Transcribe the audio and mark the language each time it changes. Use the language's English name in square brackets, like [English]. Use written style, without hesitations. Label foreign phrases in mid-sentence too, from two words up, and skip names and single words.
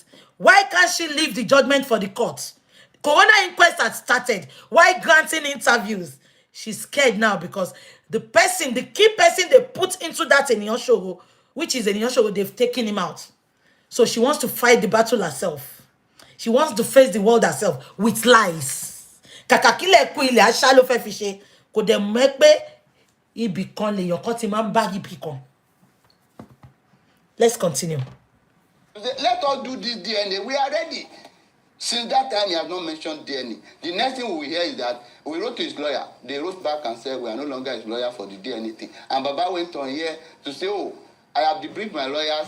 [English] Why can't she leave the judgment for the court? Corona inquest had started. Why granting interviews? She's scared now because the key person they put into that Eniyan Shoro, which is Eniyan Shoro, they've taken him out. So she wants to fight the battle herself. She wants to face the world herself with lies. [Yoruba] Kakakile ku ile asha lo fe fi se kò dẹ̀ mọ̀ pé ibì kan lèèyàn kan ti máa ń bá ibì kan. [English] Let's continue. Let us do this DNA. We are ready. Since that time, he has not mentioned DNA. The next thing we will hear is that we wrote to his lawyer. They wrote back and said, we are no longer his lawyer for the DNA thing. And Baba went on here to say, oh, I have debriefed my lawyers.